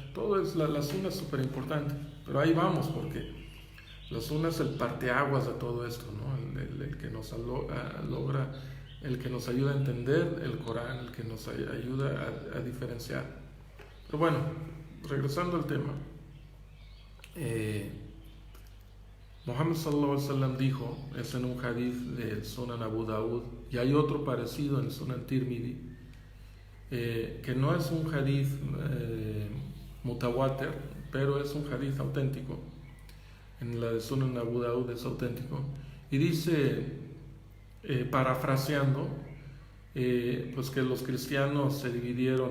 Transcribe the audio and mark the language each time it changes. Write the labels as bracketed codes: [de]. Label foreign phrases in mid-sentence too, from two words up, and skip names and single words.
[es] Todo es la Sunna es súper importante, pero ahí vamos, porque la Sunna es el parteaguas de todo esto, ¿no? El que nos logra, el que nos ayuda a entender el Corán, el que nos ayuda a diferenciar. Pero bueno, regresando al tema, Muhammad [ar] صلى الله عليه وسلم [es] dijo, es en un hadith del Sunan Abu Dawud, y hay otro parecido en el Sunan Tirmidhi, que no es un [ar] حديث متواتر, [es] pero es un hadith auténtico. En la de Sunan Abu Dawud es auténtico, y dice, parafraseando, pues que los cristianos se dividieron